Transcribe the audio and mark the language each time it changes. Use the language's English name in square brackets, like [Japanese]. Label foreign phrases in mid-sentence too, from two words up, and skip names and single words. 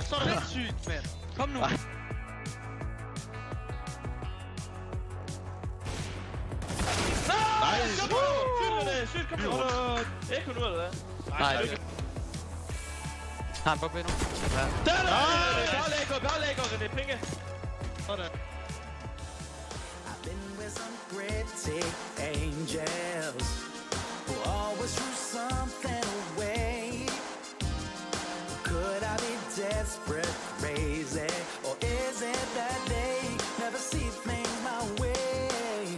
[Danish] Så er det sygt, mand. Kom nu. Nej, kom nu! Sygt, kom nu! Ekko nu, eller hvad? Nej, det er ikke. Har han på nu? Der er det! Bare lægger, René, penge! Sådan. [English] I've been with some pretty angels who always threw something away. Could I be desperate, crazy, or is it that they never see things my way?